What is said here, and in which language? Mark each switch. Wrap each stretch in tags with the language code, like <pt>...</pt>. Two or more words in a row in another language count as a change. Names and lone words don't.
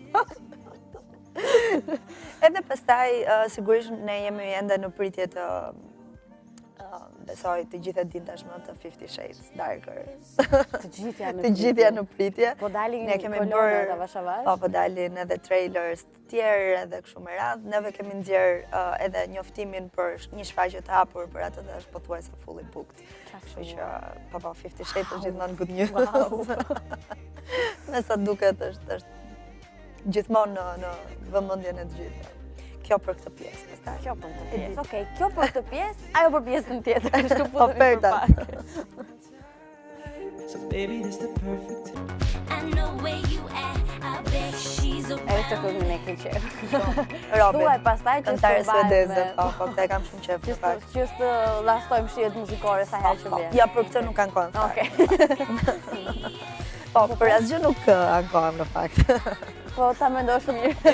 <sq>Edhe pastaj, sigurisht ne jemi ende në pritje të besoj të gjithë e din tashmë të 50 Shades Darker. Të gjithë janë në pritje. Po dalin kolona avash avash. Po dalin edhe trailers të tjerë edhe kështu me radhë. Neve kemi nxjerr edhe njoftimin për një shfaqje të hapur për atë dhe është pothuajse</sq> <en>fully booked.</en> <sq>Kështu që po 50 Shades është gjithmonë</sq> <en>good news.</en> <sq>Me sa duket është gjithmonë në vëmendjen e të gjithëve. Kjo për këtë pjesë, pastaj. Kjo për këtë pjesë. Okej, kjo për këtë pjesë, ajo për pjesën tjetër, kështu futemi për pak.</sq> <en>So baby, this the perfect time. I know where you at. I bet she's</en> <sq>E të filmin e ke qef. Robin. Thuaj pastaj që këngëtare suedeze, po, këtë e kam shumë qef. Që të lastojmë shihet muzikore sa herë që vjen. Ja, për këtë nuk ankohem fare. Okej. Po, për asgjë nuk ankohem në fakt. Po ta mendosh mirë.</sq>